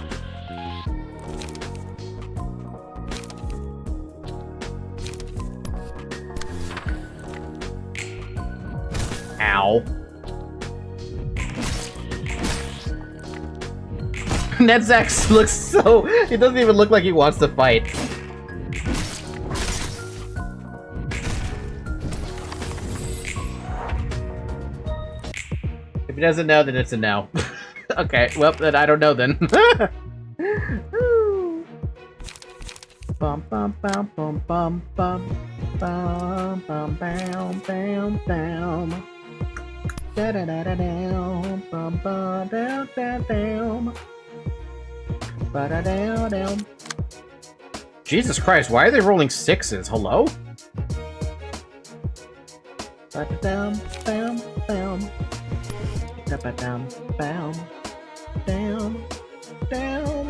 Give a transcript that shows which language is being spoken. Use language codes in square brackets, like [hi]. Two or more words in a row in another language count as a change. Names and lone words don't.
[en] Ow. NetZak looks so... He doesn't even look like he wants to fight. If he doesn't know, then it's a no. Okay, well, then I don't know then. Bum bum bum bum bum bum bum bum bam bam bam. Da da da da down, bum bum down down down. Ba da down down. Jesus Christ, why are they rolling 6s? Hello? Ba da down, bam bam. Da ba down, bam, down, down.